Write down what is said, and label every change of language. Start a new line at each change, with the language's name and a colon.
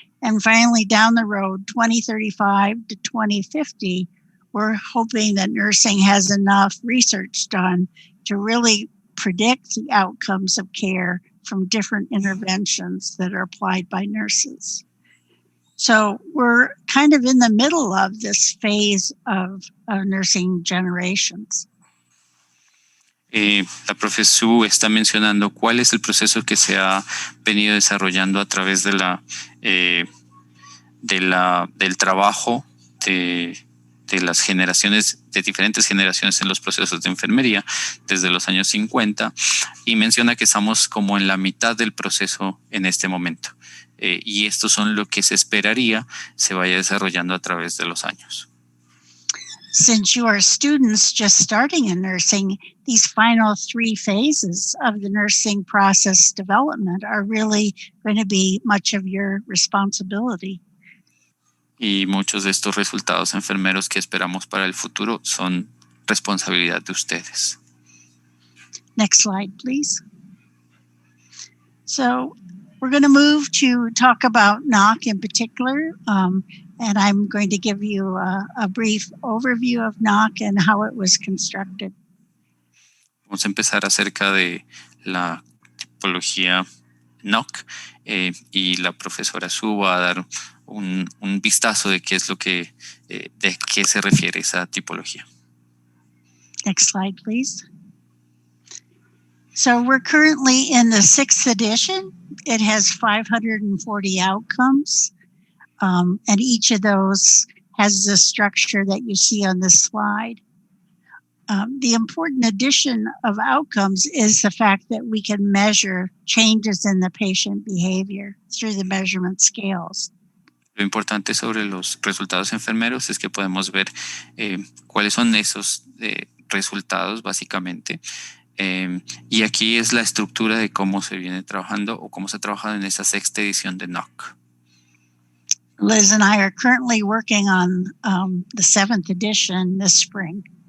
English: And finally, down the road, 2035 to 2050, we're hoping that nursing has enough research done to really predict the outcomes of care from different interventions that are applied by nurses. So we're kind of in the middle of this phase of nursing generations.
Spanish: La profe Sue está mencionando cuál es el proceso que se ha venido desarrollando a través de del trabajo de las generaciones, de diferentes generaciones en los procesos de enfermería desde los años 50, y menciona que estamos como en la mitad del proceso en este momento. Y estos son lo que se esperaría se vaya desarrollando a través de los años.
English: Since you are students just starting in nursing, these final 3 phases of the nursing process development are really going to be much of your responsibility.
Spanish: Y muchos de estos resultados enfermeros que esperamos para el futuro son responsabilidad de ustedes.
English: Next slide, please. So we're going to move to talk about NOC in particular, and I'm going to give you a brief overview of NOC and how it was constructed.
Spanish: Vamos a empezar acerca de la tipología NOC y la profesora Sue va a dar un vistazo de qué es lo que, de qué se refiere esa tipología.
English: Next slide, please. So we're currently in the 6th edition. It has 540 outcomes, and each of those has the structure that you see on this slide. The important addition of outcomes is the fact that we can measure changes in the patient behavior through the measurement scales.
Spanish: Lo importante sobre los resultados enfermeros es que podemos ver cuáles son esos resultados básicamente. Y aquí es la estructura de cómo se viene trabajando o cómo se ha trabajado en esa 6ª edición de NOC.
English: Liz and I are currently working on the 7th edition this spring.